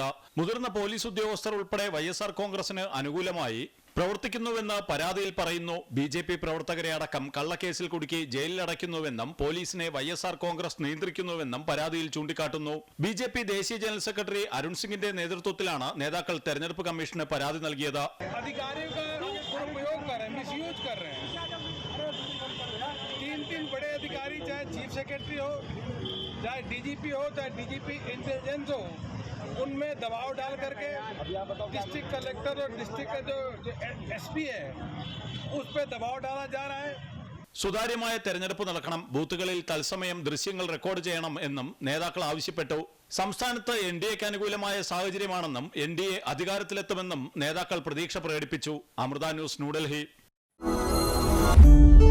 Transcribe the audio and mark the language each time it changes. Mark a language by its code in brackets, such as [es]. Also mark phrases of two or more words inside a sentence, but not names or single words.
[ml] മുതിർന്ന പോലീസ് ഉദ്യോഗസ്ഥർ ഉൾപ്പെടെ വൈഎസ്ആർ കോൺഗ്രസിന് അനുകൂലമായി പ്രവർത്തിക്കുന്നുവെന്ന് പരാതിയിൽ പറയുന്നു. ബിജെപി പ്രവർത്തകരെ അടക്കം കള്ളക്കേസിൽ കുടുക്കി ജയിലിലടയ്ക്കുന്നുവെന്നും പോലീസിനെ വൈഎസ്ആർ കോൺഗ്രസ് നിയന്ത്രിക്കുന്നുവെന്നും പരാതിയിൽ ചൂണ്ടിക്കാട്ടുന്നു. ബിജെപി ദേശീയ ജനറൽ സെക്രട്ടറി അരുൺ സിംഗിന്റെ നേതൃത്വത്തിലാണ് നേതാക്കൾ തെരഞ്ഞെടുപ്പ് കമ്മീഷന് പരാതി നൽകിയത്. [hi] तीन बड़े अधिकारी, चाहे [en] chief secretary [hi] हो, चाहे डीजीपी हो, चाहे [en] DGP intelligence [hi] हो, उनमें दबाव डाल करके [en] district collector [hi] और डिस्ट्रिक्ट का जो एसपी है उस पर दबाव डाला जा रहा है. [ml] സുതാര്യമായ തെരഞ്ഞെടുപ്പ് നടക്കണം, ബൂത്തുകളിൽ തത്സമയം ദൃശ്യങ്ങൾ റെക്കോർഡ് ചെയ്യണം എന്നും നേതാക്കൾ ആവശ്യപ്പെട്ടു. സംസ്ഥാനത്ത് എൻഡിഎക്ക് അനുകൂലമായ സാഹചര്യമാണെന്നും എൻഡിഎ അധികാരത്തിലെത്തുമെന്നും നേതാക്കൾ പ്രതീക്ഷ പ്രകടിപ്പിച്ചു. അമൃത ന്യൂസ്, ന്യൂഡൽഹി.